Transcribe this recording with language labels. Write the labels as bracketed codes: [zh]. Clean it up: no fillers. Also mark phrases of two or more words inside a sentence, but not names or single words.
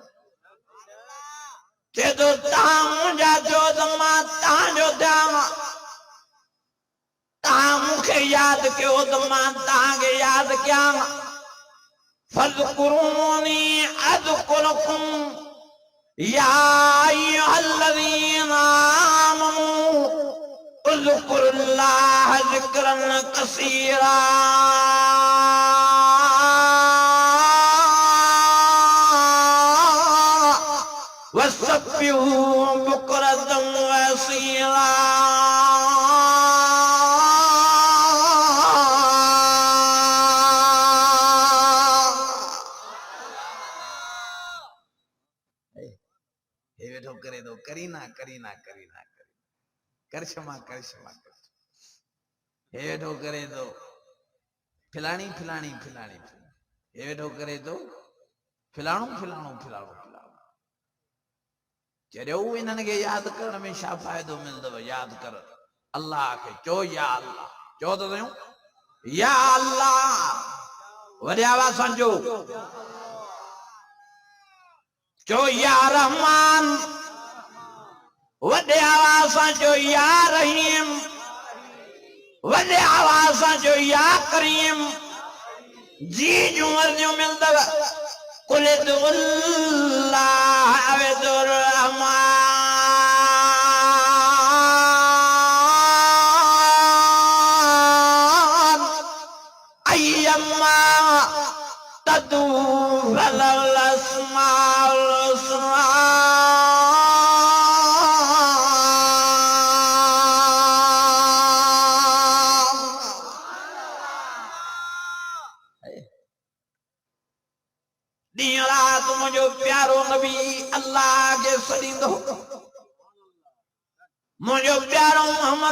[sd] चए थो तव्हां मुंहिंजा थियो त मां तव्हांजो थियां तव्हां मूंखे यादि कयो त मां तव्हांखे यादि कयां [ar] فاذكروني أذكركم يا أيها الذين آمنوا اذكروا الله ذكرا كثيرا وسبحوه بكرة وأصيلا [sd] करे दो करीना करीना करीना करिश्मा करिश्मा हे वेठो करे दो फिलाणी फिलाणी फिलाणी हे वेठो करे दो फिलाणो फिलाणो फिलाणो फिलाणो जॾहिं इन्हनि खे यादि करण में छा फ़ाइदो मिलंदव यादि कर अल्लाह खे चओ या अल्लाह चओ त सयूं या अल्लाह वॾे आवाज़ सां चओ या रहमान वॾे आवाज़ सां चओ या रहीम वॾे आवाज़ सां चओ या करीम जी जूं अर्ज़ियूं मिलंदव [ar] قل ادعوا الله أو ادعوا الرحمن أيا ما تدعوا فله الأسماء الحسنى [sd] ॾींहुं राति मुंहिंजो प्यारो नबी अल्लाह खे सॾींदो मुंहिंजो प्यारो मोहम्मद